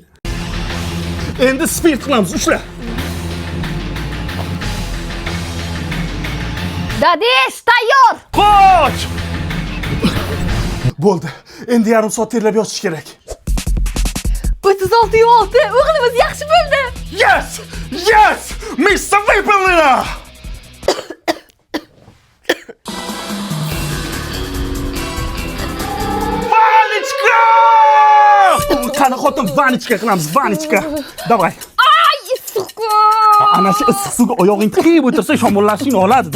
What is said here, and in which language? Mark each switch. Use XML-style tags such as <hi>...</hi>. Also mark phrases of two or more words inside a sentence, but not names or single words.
<uz>Endi spirt qilamiz, ushla. Dadish, tayyor. Qoch! Bo'ldi. Endi yarim soat terlab yotish kerak. 36.6. O'g'limiz yaxshi bo'ldi.</uz> <en>Yes! Yes! Mr.</en> <uz>Vipelina! Vanichka! Qani xotin vanichka qilamiz, vanichka. Davay. Ay, issiq. Ana shu issiq suvga oyog'ing tiqib o'tirsa shamollashingni oladi.</uz>